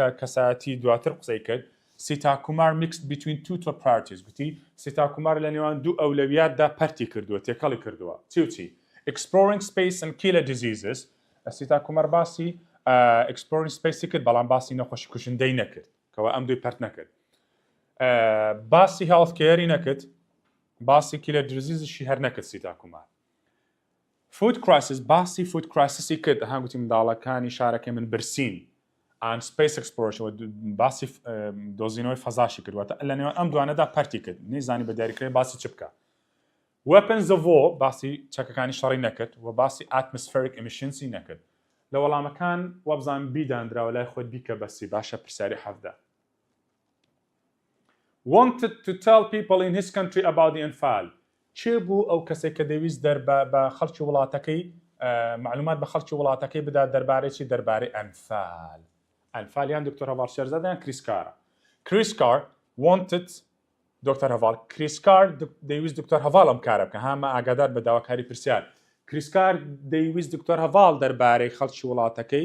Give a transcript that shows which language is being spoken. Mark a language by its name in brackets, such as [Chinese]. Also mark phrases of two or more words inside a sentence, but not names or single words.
[Central Kurdish] کەسایەتی دواتر قسەی کرد سیتا کومار [English] mixed between two top priorities [Central Kurdish] گوتی سیتا کومار لە نێوان دوو ئەولەویاتدا پەرتی کردووە تێکەڵی کردووە چی [English] exploring space and killer [Central Kurdish] diseases سیتا کومار باسی [English] exploring space [Central Kurdish] کرد بەڵام باسی نەخۆشی کوشندەی نەکرد کەوە ئەم دوی پەرت نەکرد باسی [English] health care [Central Kurdish] نەکرد باسی [English] killer diseasشی [Central Kurdish] هەر نەکرد سیتا کومار [English] Food crisis [Central Kurdish] باسی [English] food crisisی [Central Kurdish] کرد هەنگوتی منداڵەکانی شارەکەی من برسین [English] and space exploration [Central Kurdish] باسی دۆزینەوەی فەزاشی کردواتە لە نێوان ئەم دوانەدا پەرتی کرد نەیزانی بە دیاریکردنی باسی چ بکە [English] weapons of war [Central Kurdish] باسی چەکەکانی شەڕی نەکرد و باسی [English] atmospheric emissions [Central Kurdish] نەکرد لە وەڵامەکان وەبزان بیدانراوە لای خۆت بیکە بەسی باشە پرسیاری حەفدە [English] wanted to tell people in his country about the Anfal [Central Kurdish] چێ بوو ئەو کەسێک کە دەویست بە خەڵکی وڵاتەکەی معلومات بە خەڵکی وڵاتەکەی بدا دەربارەی چی دەربارەی ئەنفال ئەنفالیان دکتۆر هەڤاڵ شێرزادیان کریسکارە کریسکار wanted دکتۆر هەڤاڵ کریسکار دەیویست دکتۆر هەڤاڵ ئەم کارە بکە هەمە ئاگادار بە داواکاری پرسیار کریسکار دەیویست دکتۆر هەڤاڵ دەربارەی خەڵکی وڵاتەکەی